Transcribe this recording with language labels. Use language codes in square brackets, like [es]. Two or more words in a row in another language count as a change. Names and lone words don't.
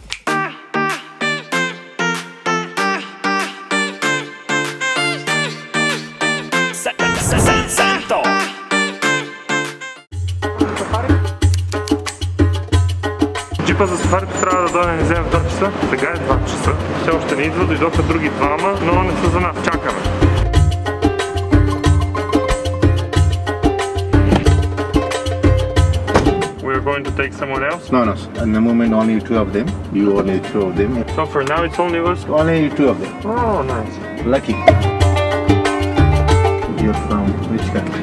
[bg] Джипа за сафарито трябва да дойде, не вземе в 2 часа. Сега е 2 часа. Все още не идва, дойдоха други двама, но не са за нас. Чакаме. [en] We are going to take someone else? No. At the moment only 2 of them. You only 2 of them. So for now it's only us? Only 2 of them. Oh, nice. Lucky. You're from which country?